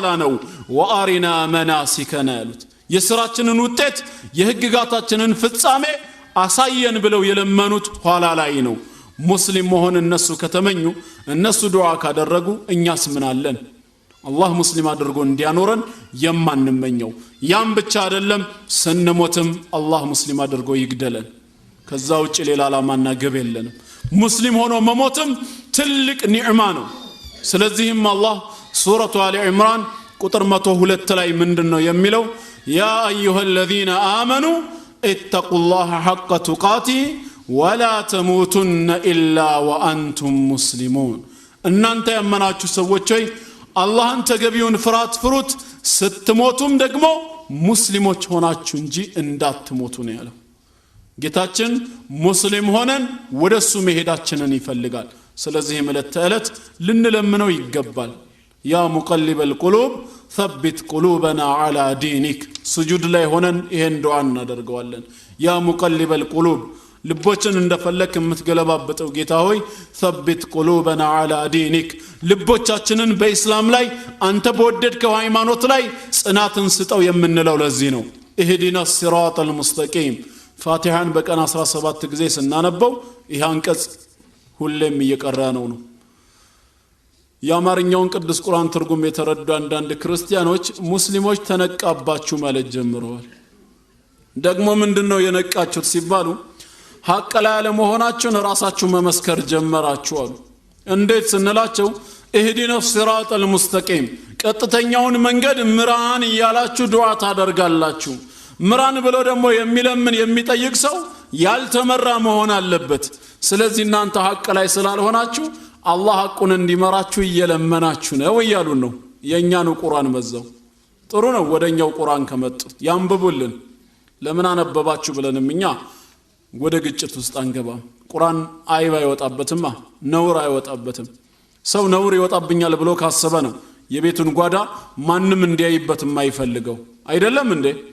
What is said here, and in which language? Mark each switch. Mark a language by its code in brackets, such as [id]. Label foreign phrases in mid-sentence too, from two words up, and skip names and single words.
[am] ነው [ar] وأرنا مناسكنا [am] ያሉት የሥራችንን ውጤት የህግጋታችንን ፍጻሜ አሳየን ብለው የለመኑት ኋላ ላይ ነው ሙስሊም መሆን እነሱ ከተመኙ እነሱ ዱዓ ካደረጉ እኛስ ምን አለን አላህ ሙስሊም አድርጎ እንዲያኖረን የማንመኘው ያም ብቻ አይደለም ስንሞትም አላህ ሙስሊም አድርጎ ይግደለን ከዛ ውጪ ሌላ ዓላማና ግብ የለንም ሙስሊም ሆኖ መሞትም ትልቅ ኒዕማ ነው ስለዚህም አላህ ሱረቱ አሊ ኢምራን ቁጥር 102 ላይ ምንድነው የሚለው [ar] يا أيها الذين آمنوا اتقوا الله حق تقاته ولا تموتن إلا وأنتم مسلمون [am] እናንተ ያመናችሁ ሰዎች ሆይ አላህን ተገቢውን ፍራት ፍሩት ስትሞቱም ደግሞ ሙስሊሞች ሆናችሁ እንጂ እንዳትሞቱ ነው ያለው ጌታችን ሙስሊም ሆነን ወደሱ መሄዳችንን ይፈልጋል ስለዚህ ማለት ተዕለት ልንለምነው ይገባል [ar] يا مقلب القلوب ثبت قلوبنا على دينك [am] سجود ላይ ሆነን ይሄን ዱዓ እናደርገዋለን [ar] يا مقلب [am] القلوب ልቦችን እንደፈለክ የምትገለባበጠው ጌታ ሆይ [ar] ثبت قلوبنا على دينك [am] ልቦቻችንን በእስላም ላይ አንተ በወደድከው ሃይማኖት ላይ ጽናትን ስጠው የምንለው ለዚህ ነው [ar] اهدنا الصراط المستقيم [am] ፋቲሃን በቀን 17 ጊዜ ስናነበው ይህ አንቀጽ ሁሌም እየቀራነው ነው የአማርኛውን ቅዱስ ቁርአን ትርጉም የተረዱ አንዳንድ ክርስቲያኖች ሙስሊሞች ተነቃባችሁ ማለት ጀምረዋል ደግሞ ምንድነው የነቃችሁት ሲባሉ ሐቅ ላይ ያለመሆናችሁን ራሳችሁ መመስከር ጀመራችሁ አሉ እንዴት ስንላቸው [ar] اهدنا الصراط المستقيم [am] ቀጥተኛውን መንገድ ምራን እያላችሁ ዱዓ ታደርጋላችሁ ምራን ብሎ ደግሞ የሚለምን የሚጠይቅ ሰው ያልተመራ መሆን አለበት ስለዚህ እናንተ ሐቅ ላይ ስላልሆናችሁ አላህ ሐቁን እንዲመራችሁ እየለመናችሁ ነው ይያሉን ነው የኛኑ ቁርአን መዘው ጥሩ ነው ወደኛው ቁርአን ከመጡ ያንብቡልን ለምን አነበባችሁ ብለንም እኛ ወደ ግጭት ውስጥ አንገባም ቁርአን አይባ ይወጣበትማ ነውር አይወጣበትም ሰው ነውር ይወጣብኛል ብሎ ካሰበ ነው የቤቱን ጓዳ ማንንም እንዲያይበት የማይፈልገው አይደለም እንዴ